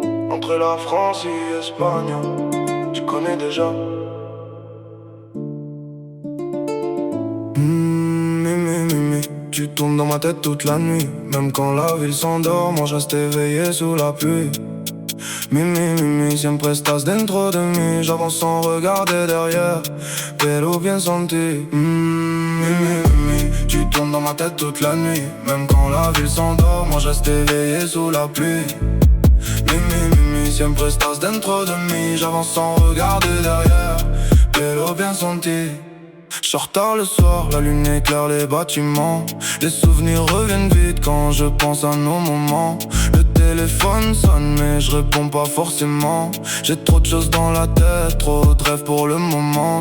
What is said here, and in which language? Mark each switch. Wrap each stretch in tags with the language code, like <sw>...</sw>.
<fr>Entre la France et l'Espagne, tu connais déjà. Mimi, Mimi, tu tournes dans ma tête toute la nuit. Même quand la ville s'endort, moi je reste éveillé sous la pluie.</fr> <es>Mimi, Mimi, siempre estás dentro de mí.</es> <fr>J'avance sans regarder derrière,</fr> <es>pero bien senti.</es> <fr>Mimi, Mimi, tu tournes dans ma tête toute la nuit. Même quand la ville s'endort, moi je reste éveillé sous la pluie.</fr> <es>Mimi, Mimi, siempre estás dentro de mí.</es> <fr>J'avance sans regarder derrière,</fr> <es>pero bien senti.</es> <fr>J'sors tard le soir, la lune éclaire les bâtiments. Les souvenirs reviennent vite quand je pense à nos moments. Le téléphone sonne mais je réponds pas forcément. J'ai trop de choses dans la tête, trop de rêves pour le moment.</fr>